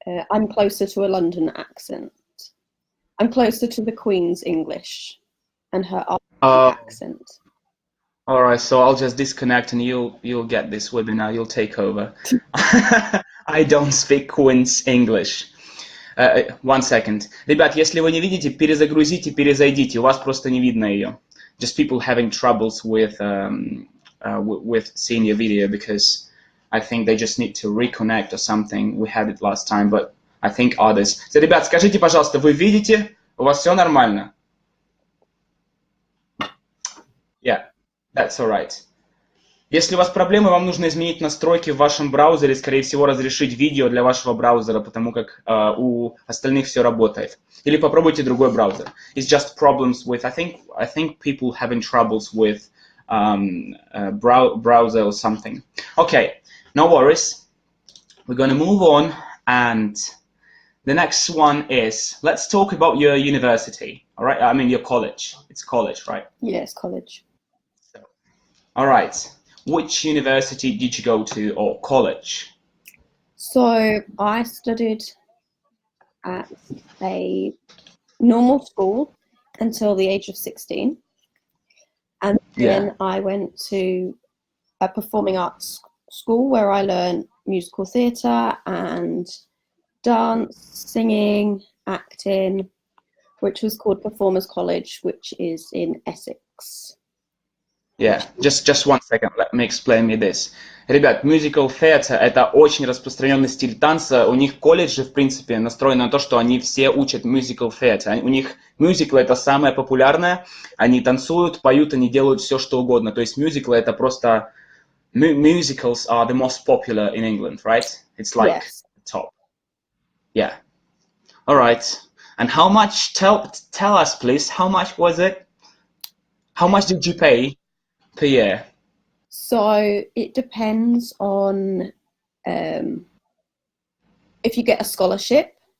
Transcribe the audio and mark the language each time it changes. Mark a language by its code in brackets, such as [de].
[en] I'm closer to a London accent. I'm closer to the Queen's English and her accent. All right, so I'll just disconnect and you'll get this webinar. You'll take over. I don't speak Queen's English. One second. [ru] Ребят, если вы не видите, перезагрузите, перезайдите. У вас просто не видно ее. [en] Just people having troubles with seeing your video because I think they just need to reconnect or something. We had it last time, but I think others. So, [ru] ребят, скажите, пожалуйста, вы видите? У вас все нормально? [en] Yeah, that's all right. [ru] Если у вас проблемы, вам нужно изменить настройки в вашем браузере, скорее всего, разрешить видео для вашего браузера, потому как у остальных все работает. Или попробуйте другой браузер. [en] It's just problems with, I think people having troubles with browser or something. Okay, no worries. We're going to move on, and the next one is, let's talk about your university, all right? I mean, your college. It's college, right? Yeah, it's college. All right. Which university did you go to, or college? So I studied at a normal school until the age of 16. And then I went to a performing arts school where I learned musical theatre and dance, singing, acting, which was called Performers College, which is in Essex. Yeah, just one second, let me explain me this. [ru] Ребят, musical theater — это очень распространенный стиль танца. У них колледжи, в принципе, настроены на то, что они все учат musical theater. У них мюзиклы — это самое популярное. Они танцуют, поют, они делают все, что угодно. То есть мюзиклы — это просто... [en] Musicals are the most popular in England, right? It's like top. Yeah. All right. And how much, tell us, please, how much was it? How much did you pay per year? So it depends on if you get a scholarship.